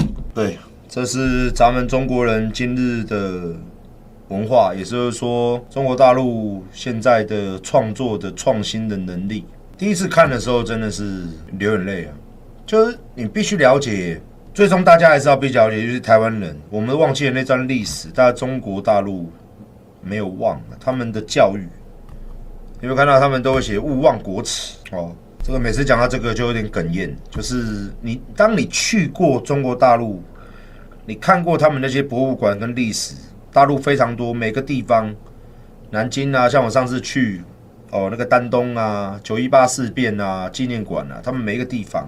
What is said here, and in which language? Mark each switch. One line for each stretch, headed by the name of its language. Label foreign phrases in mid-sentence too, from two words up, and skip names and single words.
Chinese: 對，這是咱們中國人今日的文化，也就是說中國大陸現在的創作的創新的能力。第一次看的時候真的是流眼淚啊，就是你必須了解。最終，大家還是要必須了解，就是台灣人，我們忘記了那段歷史，但中國大陸沒有忘了他們的教育。你會看到他們都會寫勿忘國恥哦。這個每次講到這個就有點哽咽，就是當你去過中國大陸，你看過他們那些博物館跟歷史，大陸非常多，每個地方，南京啊，像我上次去那個丹東啊，918事變啊，紀念館啊，他們每一個地方。